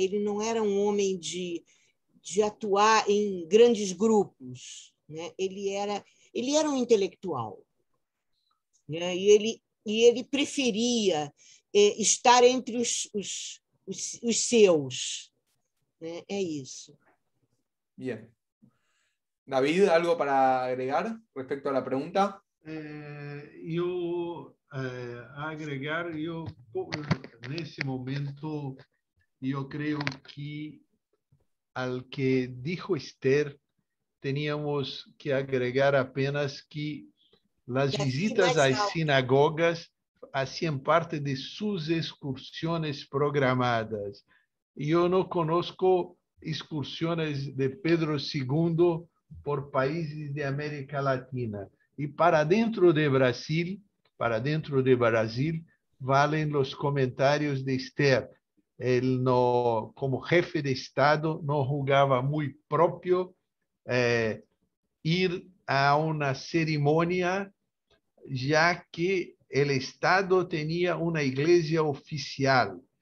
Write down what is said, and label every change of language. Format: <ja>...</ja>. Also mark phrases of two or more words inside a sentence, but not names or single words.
<pt>Ele não era um homem de atuar em grandes grupos, né? Ele era um intelectual, né? E ele preferia estar entre os seus, né? É isso.</pt> <es>Bien. David, ¿algo para agregar respecto a la pregunta? Agregar,</es> <pt>nesse momento, eu creio</pt> <es>que al que dijo Esther, teníamos que agregar apenas que las visitas às sinagogas hacían parte de sus excursiones programadas.</es> <pt>Eu não</pt> <es>conozco excursiones de Pedro II por países de América Latina. Y para dentro de Brasil, valen los comentarios de Esther. Él no, como jefe de Estado, no jugaba muy propio ir a una ceremonia, ya que el Estado tenía una iglesia oficial.</es>